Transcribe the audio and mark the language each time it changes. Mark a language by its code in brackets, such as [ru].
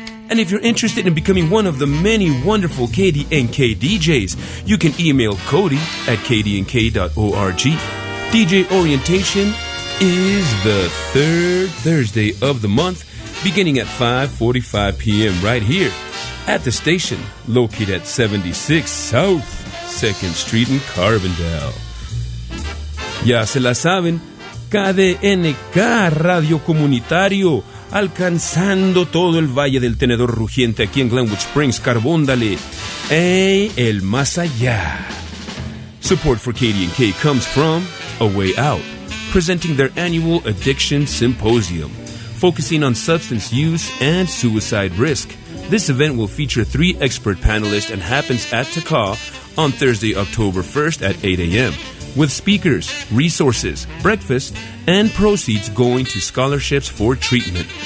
[en] And if you're interested in becoming one of the many wonderful KDNK DJs, you can email Cody at kdnk.org. DJ orientation is the third Thursday of the month, beginning at 5:45 p.m. right here at the station located at 76 South 2nd Street in Carbondale. [es] Ya se la saben, KDNK Radio Comunitario, alcanzando todo el Valle del Tenedor Rugiente aquí en Glenwood Springs, Carbondale, y el más allá. [en] Support for KDNK comes from A Way Out, presenting their annual Addiction Symposium, focusing on substance use and suicide risk. This event will feature three expert panelists and happens at Takah on Thursday, October 1st at 8 a.m., with speakers, resources, breakfast, and proceeds going to scholarships for treatment.